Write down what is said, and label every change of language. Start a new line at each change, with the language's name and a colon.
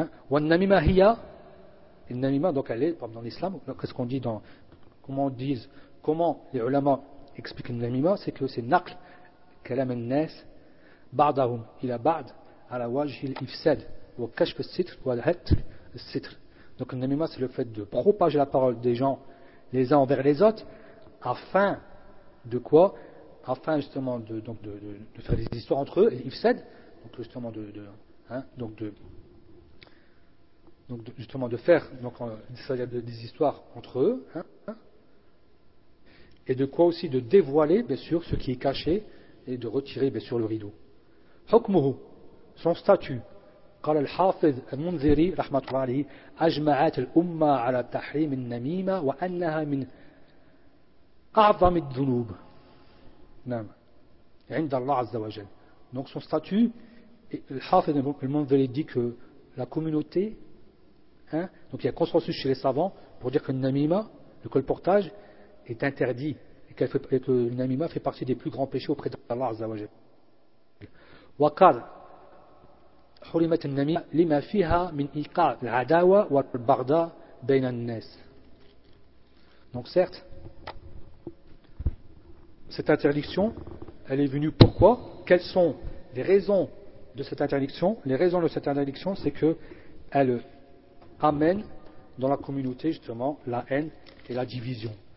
Arabic: والنميمة هي النميمة,
French: donc elle est dans l'islam. Qu'est-ce qu'on dit dans, comment les ulama expliquent النميمة, c'est que c'est
Arabic: نقل كلام الناس بعضهم إلى بعض على وجه الإفساد وكشف الستر والهت الستر.
French: Donc النميمة c'est le fait de propager la parole des gens les uns envers les autres afin de quoi, afin justement de, donc de faire des histoires entre eux et إفساد, donc justement de faire des histoires entre eux, et de quoi aussi de dévoiler bien sûr ce qui est caché et de retirer bien sûr le rideau. حكمه, son statut.
Arabic: قال الحافظ المنذري رحمه الله عليه اجمعت الامه على تحريم النميمه وانها من اعظم الذنوب. نعم عند الله عز وجل.
French: Donc son statut, الحافظ المنذري dit que la communauté, hein, donc il y a consensus chez les savants pour dire que le namima, le colportage, est interdit et qu'elle fait, et que le namima fait partie des plus grands péchés auprès d'Allah Azza wa Jal.
Arabic: وقال حرمت النميمة لما فيها من إيقاع العداوة والبغضاء بين الناس.
French: Donc certes, cette interdiction, elle est venue pourquoi? Quelles sont les raisons de cette interdiction? Les raisons de cette interdiction, c'est que elle amène dans la communauté justement la haine et la division.